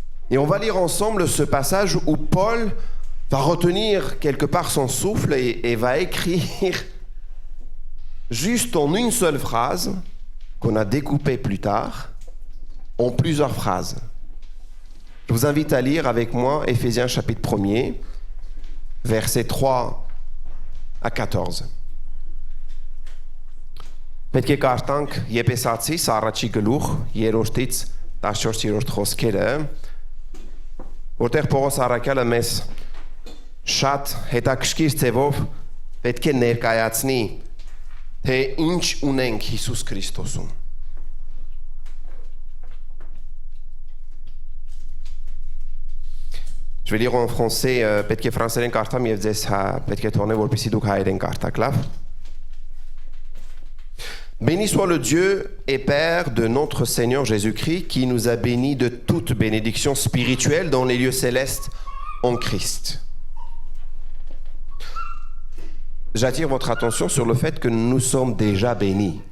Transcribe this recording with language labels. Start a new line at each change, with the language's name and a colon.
French: Et on va lire ensemble ce passage où Paul va retenir quelque part son souffle et va écrire juste en une seule phrase qu'on a découpée plus tard en plusieurs phrases. Je vous invite à lire avec moi Éphésiens chapitre 1er, versets 3 à 14.
Armenian: Պետք է կարդանք Եփեսացիս առաջի գլուխ 3-ից 14-րդ խոսքերը, որտեղ Պողոս առաքյալը մեզ շատ հետաքրքիր ձևով պետք է ներկայացնի, թե ինչ ունենք Հիսուս Քրիստոսում.
French: Je vais lire en français,
Armenian: պետք է ֆրանսերեն կարդամ եւ ձեզ պետք է թողնեմ որպեսզի դուք հայերեն կարդաք, լավ?
French: Béni soit le Dieu et Père de notre Seigneur Jésus-Christ qui nous a bénis de toute bénédiction spirituelle dans les lieux célestes en Christ. J'attire votre attention sur le fait que nous sommes déjà bénis.